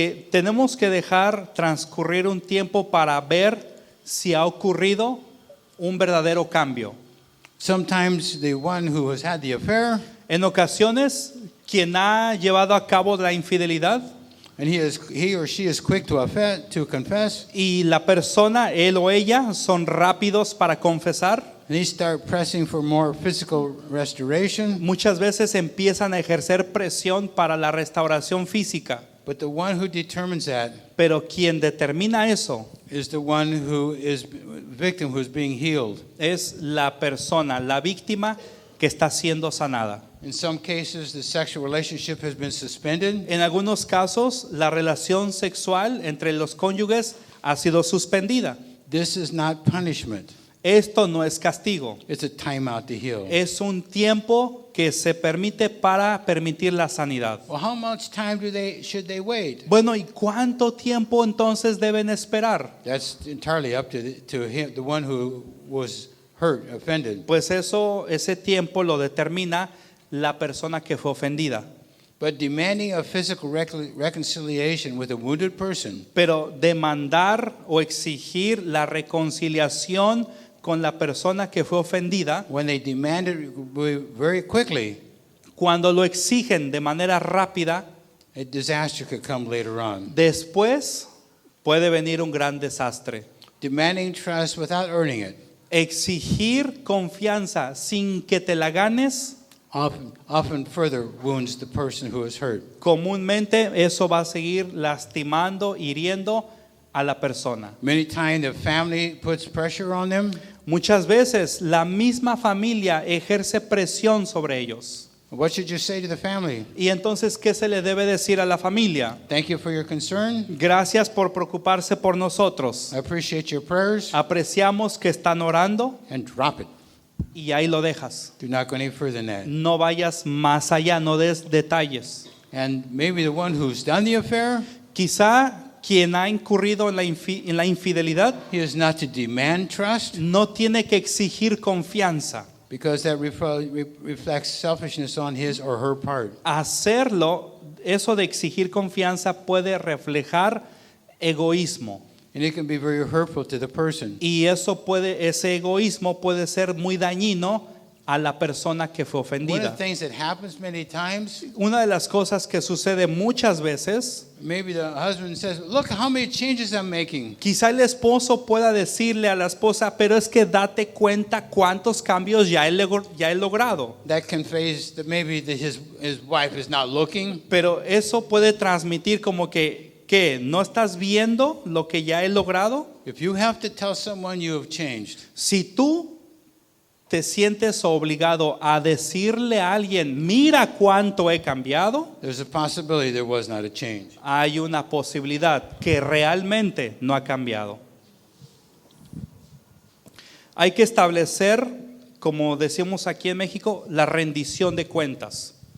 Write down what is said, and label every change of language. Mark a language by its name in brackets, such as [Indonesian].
[Spanish] Tenemos que dejar transcurrir un tiempo para ver si ha ocurrido un verdadero cambio. [English] Sometimes the one who has had the affair, [Spanish] En ocasiones, quien ha llevado a cabo la infidelidad [English] and he or she is quick to confess, [Spanish] y la persona, él o ella, son rápidos para confesar, [English] and they start pressing for more physical restoration. [Spanish] muchas veces empiezan a ejercer presión para la restauración física. [English] But the one who determines that [Spanish] Pero quien determina eso [English] is the one who is victim who is being healed. [Spanish] es la persona, la víctima que está siendo sanada. [English] In some cases, the sexual relationship has been suspended. [Spanish] En algunos casos, la relación sexual entre los cónyuges ha sido suspendida. [English] This is not punishment. [Spanish] Esto no es castigo, [English] It's a timeout to heal. [Spanish] es un tiempo que se permite para permitir la sanidad. [English] Well, how much time should they wait? [Spanish] Bueno, ¿y cuánto tiempo entonces deben esperar? [English] That's entirely up to him, the one who was hurt, offended. [Spanish] Pues ese tiempo lo determina la persona que fue ofendida. [English] But demanding a physical reconciliation with a wounded person [Spanish] Pero demandar o exigir la reconciliación con la persona que fue ofendida, [English] when they demand it very quickly, [Spanish] cuando lo exigen de manera rápida, [English] a disaster could come later on. [Spanish] después puede venir un gran desastre. [English] Demanding trust without earning it [Spanish] Exigir confianza sin que te la ganes, [English] often further wounds the person who is hurt. [Spanish] comúnmente eso va a seguir lastimando, hiriendo a la persona. [English] Many times the family puts pressure on them. [Spanish] Muchas veces la misma familia ejerce presión sobre ellos. [English] What should you say to the family? [Spanish] Y entonces, ¿qué se le debe decir a la familia? [English] Thank you for your concern. [Spanish] Gracias por preocuparse por nosotros. [English] I appreciate your prayers. [Spanish] Apreciamos que están orando [English] And drop it. [Spanish] y ahí lo dejas. [English] Do not go any further than that. [Spanish] No vayas más allá, no des detalles. [English] And maybe the one who's done the affair, [Spanish] Quizá quien ha incurrido en la infidelidad [English] he is not to demand trust, [Spanish] no tiene que exigir confianza. [English] because that reflects selfishness on his or her part. [Spanish] Hacerlo, eso de exigir confianza puede reflejar egoísmo. [English] And it can be very hurtful to the person. [Spanish] Y ese egoísmo puede ser muy dañino a la persona que fue [English] One of [Spanish] ofendida. [English] the things that happens many times, [Spanish] Una de las cosas que sucede muchas veces, [English] maybe the husband says, look how many changes I'm making. [Spanish] quizá el esposo pueda decirle a la esposa, pero es que date cuenta cuántos cambios ya he logrado. [English] That conveys that maybe his wife is not looking. [Spanish] Pero eso puede transmitir como que, ¿qué? ¿No estás viendo lo que ya he logrado? [English] If you have to tell someone you have changed, [Spanish] Si tú te sientes obligado a decirle a alguien, mira cuánto he cambiado, [English] there's a possibility there was not a change. [Spanish] hay una posibilidad que realmente no ha cambiado. Hay que establecer, como decimos aquí en México, la rendición de cuentas.